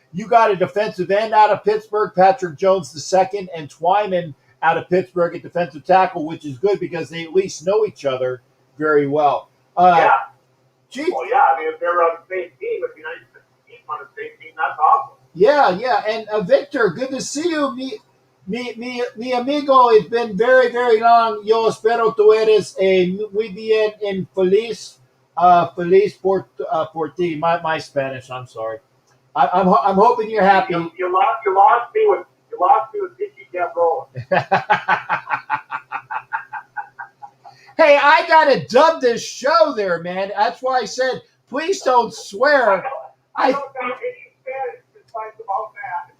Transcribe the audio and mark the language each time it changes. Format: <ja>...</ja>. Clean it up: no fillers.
<en>You got a defensive end out of Pittsburgh, Patrick Jones II, and Twyman out of Pittsburgh at defensive tackle, which is good because they at least know each other very well. Yeah. Geez. Well, yeah. I mean, if they're on the same team, it'd be nice to keep on the same team. That's awesome. Yeah. And Victor, good to see you.</en> <es>Mi amigo,</es> <en>it's been very, very long.</en> <es>Yo espero tú eres muy bien en feliz por ti.</es> <en>My Spanish, I'm sorry. I'm hoping you're happy. You lost me with Dickie kept rolling. Hey, I gotta dub this show there, man. That's why I said please don't swear. I don't know any Spanish besides about that.</en>